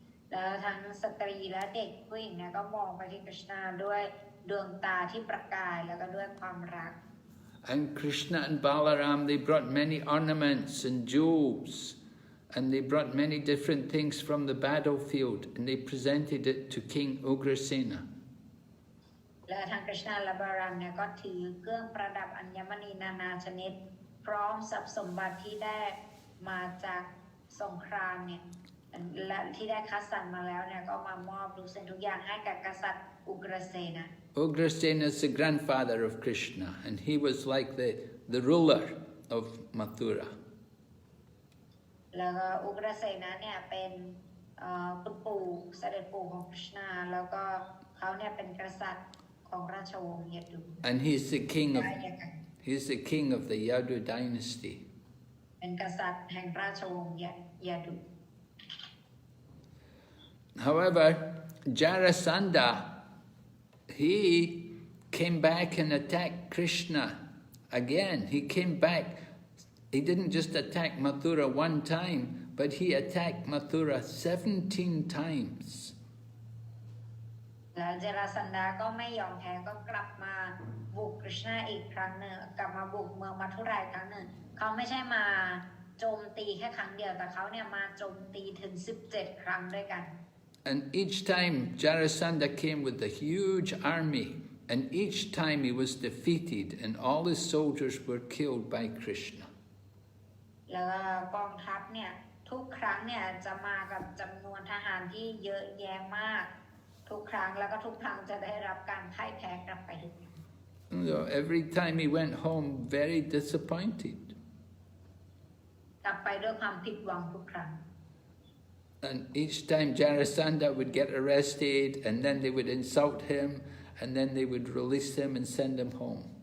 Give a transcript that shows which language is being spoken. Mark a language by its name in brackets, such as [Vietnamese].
[Thai] แล้วทั้งสตรีและเด็กผู้หญิงเนี่ยก็มองไปที่กฤษณาด้วยดวงตาที่ประกายแล้วก็ด้วยความรัก [English] And Krishna and Balaram, they brought many ornaments and jewels, and they brought many different things from the battlefield, and they presented it to King Ugrasena. [Thai] และทางกฤษณาและบารามเนี่ยก็ถือเครื่องประดับอัญมณีนานาชนิดพร้อมทรัพย์สมบัติที่ได้มาจากสงครามเนี่ยและที่ได้คัดสรรมาแล้วเนี่ยก็มามอบทุกสิ่งทุกอย่างให้กับกษัตริย์อุกรเสนะ [English] Ugrasena is the grandfather of Krishna, and he was like the ruler of Mathura. [Thai] แล้วก็อุกรเสนะเนี่ยเป็นคุณปู่เสด็จปู่ของกฤษณาแล้วก็เขาเนี่ยเป็นกษัตริย์ของราชวงศ์ยดู [English] And he's the king of the Yadu dynasty. [Thai] เป็นกษัตริย์แห่งราชวงศ์ยดู [English] However, Jarasandha, he came back and attacked Krishna again. He came back. He didn't just attack Mathura one time, but he attacked Mathura 17 times. [Thai] แล้วเจราสันดาก็ไม่ยอมแพ้ก็กลับมาบุกกฤษณาอีกครั้งหนึ่งกลับมาบุกเมืองมัทุราอีกครั้งหนึ่งเขาไม่ใช่มาโจมตีแค่ครั้งเดียวแต่เขาเนี่ยมาโจมตีถึง17 ครั้งด้วยกัน [English] And each time Jarasandha came with a huge army, and each time he was defeated and all his soldiers were killed by Krishna. [Thai] แล้วกองทัพเนี่ยทุกครั้งเนี่ยจะมากับจำนวนทหารที่เยอะแยะมากทุกครั้งแล้วก็ทุกครั้งจะได้รับการพ่ายแพ้กลับไปทุกครั้ง [English] So every time he went home very disappointed. [Thai] กลับไปด้วยความผิดหวังทุกครั้ง [English] And each time Jarasandha would get arrested, and then they would insult him, and then they would release him and send him home.